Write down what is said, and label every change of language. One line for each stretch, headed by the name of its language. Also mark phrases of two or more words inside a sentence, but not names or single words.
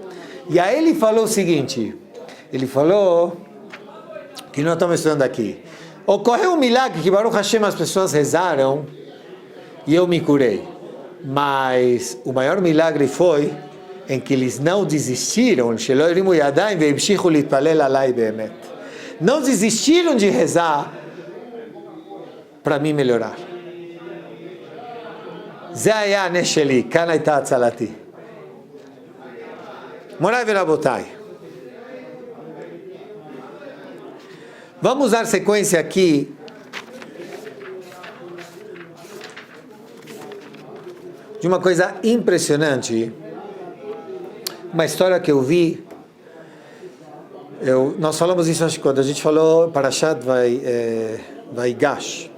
Portuguese: E aí ele falou o seguinte, ele falou, que nós estamos estudando aqui, ocorreu um milagre que
Hebrew: ברוך השם
Portuguese: as pessoas rezaram e eu me curei. Mas o maior milagre foi em que eles não desistiram, não desistiram de rezar para mim melhorar.
Hebrew: זה היה הנס שלי, כאן הייתה הצלתי. מוריי ורבותיי,
Portuguese: vamos dar sequência aqui de uma coisa impressionante, uma história que eu vi Nós falamos isso acho, quando a gente falou Parashat Vaigash.